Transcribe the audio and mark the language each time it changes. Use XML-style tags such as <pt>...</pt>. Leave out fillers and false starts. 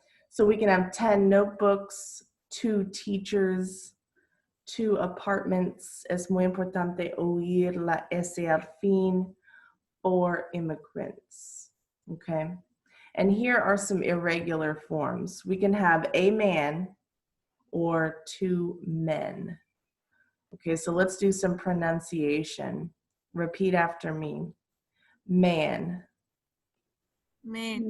<en>So we can have 10 notebooks, 2 teachers, 2 apartments.</en> <es>Es muy importante oír la S al fin,</es> <en>4 immigrants,</en> <es>okay?</es> <en>And here are some irregular forms. We can have a man or 2 men. Okay, so let's do some pronunciation. Repeat after me. Man. Man.</en>